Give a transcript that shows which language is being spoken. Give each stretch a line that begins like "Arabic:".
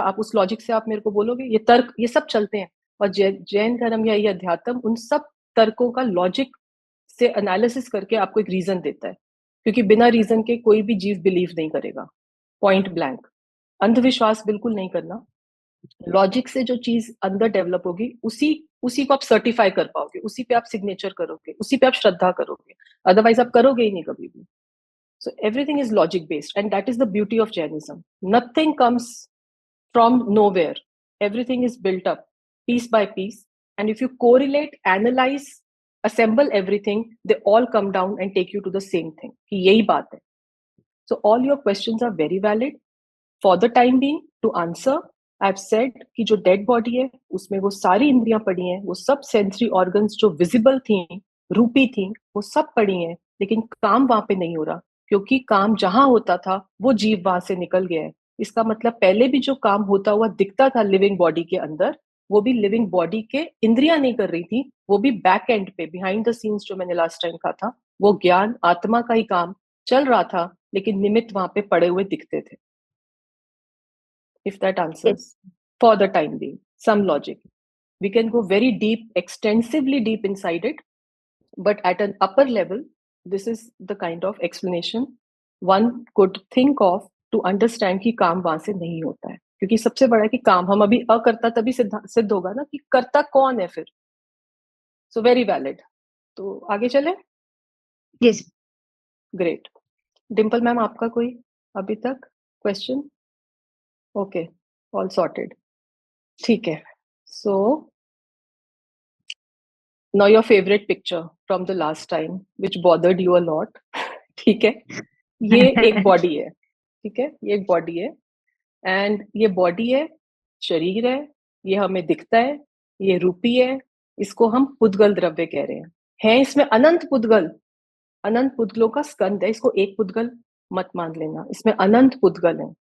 Hindi: आप उस लॉजिक से आप मेरे को बोलोगे, ये तर्क ये सब चलते हैं. और जैन धर्म या ये अध्यात्म उन सब तर्कों का लॉजिक से एनालिसिस करके आपको एक रीजन देता है, क्योंकि बिना रीजन के कोई भी जीव बिलीव नहीं करेगा,
English: Point blank.
Hindi: अंधविश्वास बिल्कुल नहीं करना. लॉजिक से जो चीज अंदर डेवलप होगी, उसी उसी को आप सर्टिफाई कर पाओगे, उसी पे आप सिग्नेचर करोगे, उसी पे आप श्रद्धा करोगे. अदरवाइज आप करोगे ही नहीं कभी भी.
English: So everything is logic based, and that is the beauty of Jainism. Nothing comes from nowhere. Everything is built up piece by piece. And if you correlate, analyze, assemble everything, they all come down and take you to the same thing.
Hindi: कि यही बात है.
English: So all your questions are very valid. For the time being, to answer, I've said
Hindi: कि जो dead body है उसमें वो सारी इंद्रियां पड़ी हैं, वो सब सेंसरी ऑर्गन्स जो विजिबल थी, रूपी थी, वो सब पड़ी हैं, लेकिन काम वहां पे नहीं हो रहा, क्योंकि काम जहां होता था वो जीव वहां से निकल गया है. इसका मतलब पहले भी जो काम होता हुआ दिखता था लिविंग बॉडी के अंदर, वो भी लिविंग बॉडी के इंद्रियां नहीं कर रही थी, वो भी बैक एंड पे,
English: behind the scenes,
Hindi: जो मैंने लास्ट टाइम कहा था, वो ज्ञान आत्मा का ही काम चल रहा था, लेकिन निमित्त वहां पे पड़े हुए दिखते थे.
English: If that Yes. answers for the time being, some logic. We can go very deep, extensively deep inside it, but at an upper level, this is the kind of explanation one could think of to understand
Hindi: कि काम वहां से नहीं होता है. क्योंकि सबसे बड़ा है कि काम, हम अभी अकर्ता तभी सिद्ध होगा ना कि कर्ता कौन है फिर.
English: So very valid.
Hindi: तो आगे चले.
English: Yes. Great.
Hindi: डिम्पल मैम, आपका कोई अभी तक क्वेश्चन?
English: Okay, all sorted.
Hindi: ठीक है.
English: So now your favorite picture from the last time which bothered you a lot.
Hindi: ठीक है, ये एक बॉडी है. ठीक है, ये एक बॉडी है, एंड ये बॉडी है, शरीर है, ये हमें दिखता है, ये रूपी है, इसको हम पुद्गल द्रव्य कह रहे हैं. है इसमें अनंत पुद्गल, अनंत पुद्गलों का स्कंद है. इसको एक पुद्गल मत मान लेना, इसमें अनंत पुद्गल है.